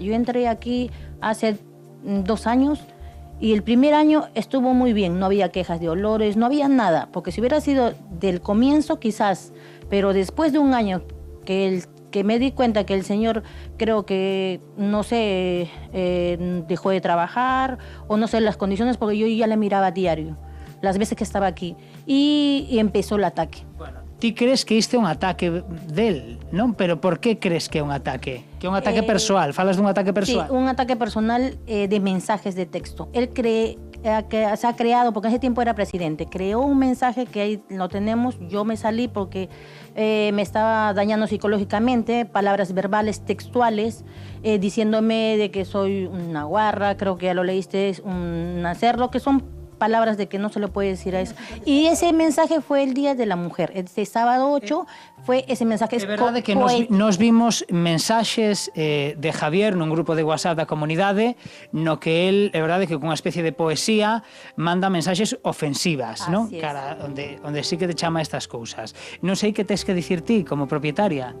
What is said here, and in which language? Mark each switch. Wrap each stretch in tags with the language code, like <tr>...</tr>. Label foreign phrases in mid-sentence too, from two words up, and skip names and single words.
<es>Yo entré aquí hace 2 años y el primer año estuvo muy bien, no había quejas de olores, no había nada, porque si hubiera sido del comienzo quizás, pero después de un año que me di cuenta que el señor creo que, no sé, dejó de trabajar o no sé las condiciones porque yo ya le miraba a diario, las veces que estaba aquí, y empezó el ataque. Bueno,</es> <gl>ti crees que este é un ataque del, non? Pero por que crees que é un ataque? Que é un ataque persoal? Falas dun ataque persoal?</gl> <es>Sí, un ataque personal de mensajes de texto. Él cree que se ha creado, porque en ese tiempo era presidente, creó un mensaje que ahí lo tenemos, yo me salí porque me estaba dañando psicológicamente, palabras verbales, textuales, diciéndome de que soy una guarra, creo que ya lo leíste, un cerdo, que son palabras de que no se le puede decir a eso. Y ese mensaje fue el Día de la Mujer. Este sábado 8 fue ese mensaje.</es> <gl>É verdade que nos vimos mensaxes de Javier nun grupo de WhatsApp da comunidade no que él, é verdade que con unha especie de poesía manda mensaxes ofensivas, non? Cara, onde sí que te chama estas cousas. Non sei que tes que dicir ti como propietaria.</gl>